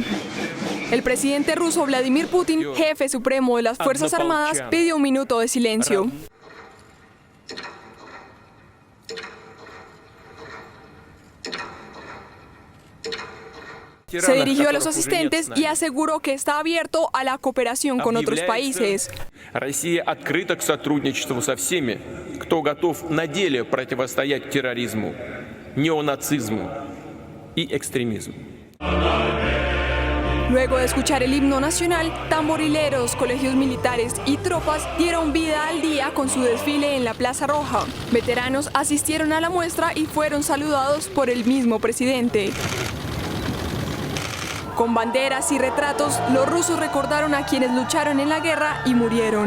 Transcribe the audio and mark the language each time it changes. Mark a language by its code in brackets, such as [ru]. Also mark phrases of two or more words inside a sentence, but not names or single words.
[es] El presidente ruso Vladimir Putin, jefe supremo de las Fuerzas Armadas, pidió un minuto de silencio. Se dirigió a los asistentes y aseguró que está abierto a la cooperación con otros países. [ru] Россия открыта к сотрудничеству со всеми, кто готов на деле противостоять терроризму, неонацизму и экстремизму. [es] Luego de escuchar el himno nacional, tamborileros, colegios militares y tropas dieron vida al día con su desfile en la Plaza Roja. Veteranos asistieron a la muestra y fueron saludados por el mismo presidente. Con banderas y retratos, los rusos recordaron a quienes lucharon en la guerra y murieron.